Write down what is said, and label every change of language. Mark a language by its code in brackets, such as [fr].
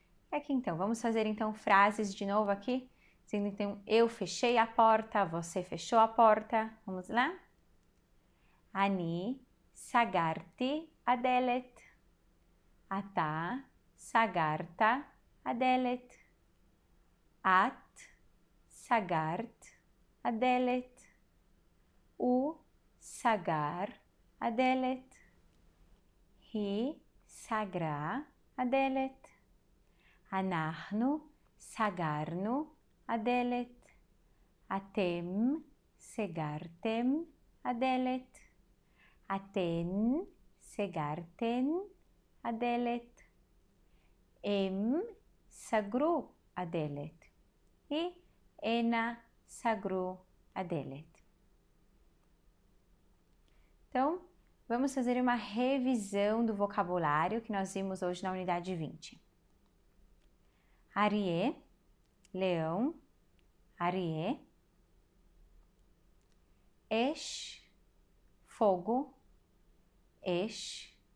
[pt] Aqui então, vamos fazer então frases de novo aqui, sendo então eu fechei a porta, você fechou a porta, vamos lá? [he] אני סגרתי הדלת, אתה סגרת הדלת, את סגרת הדלת, הוא סגר הדלת, היא סגרה הדלת, אנחנו סגרנו הדלת, אתם סגרתם הדלת, אתן סגרתן הדלת, הם סגרו הדלת, e הנה סגרו הדלת. [pt] Então, vamos fazer uma revisão do vocabulário que nós vimos hoje na unidade 20. Ariê, leão, ariê. Esh, fogo, esh.